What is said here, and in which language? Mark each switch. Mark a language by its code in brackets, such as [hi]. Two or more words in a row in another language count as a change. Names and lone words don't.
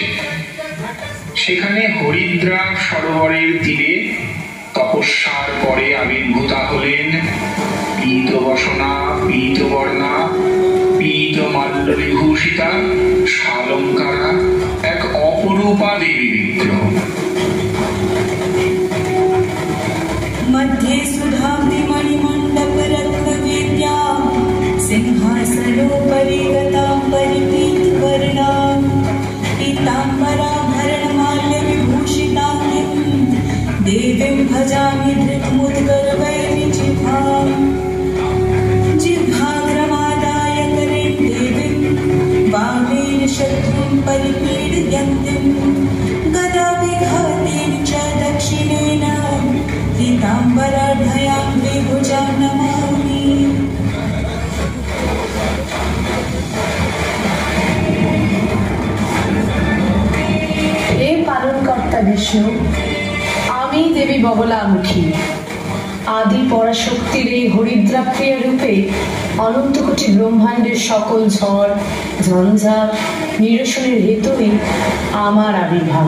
[bn] সেখানে হরিদ্রা সরোবরের তীরে তপস্যার পরে আবির্ভূতা হলেন পীতবসনা, পীতবর্ণা, পীতমাল্য বিভূষিতা, শালঙ্কারা এক অপরূপা দেবী বিগ্রহ। [sa] मध्ये सुधाब्धि मणिमण्डप रत्नवेद्या सिंहासनोपरि गतां परिपीतवर्णां पीताम्बराभरणमाल्यविभूषिताङ्गीं देवीं भजामि धृतमुद्गरवैरिजिह्वाम्। जिह्वाग्रमादाय करेण देवीं वामेन शत्रुं परिपीडयन्तीं गदाविघातेन च दक्षिणेन पीताम्बराढ्यां विभुजां नमामि। [bn] হে পালনকর্তা বিষ্ণু, আমি দেবী বগলামুখী, আদি পরাশক্তির এই হরিদ্রা ক্রিয়া রূপে অনন্ত কোটি ব্রহ্মাণ্ডের সকল ঝড় ঝঞ্ঝাট নিরসনের হেতুই আমার আবির্ভাব।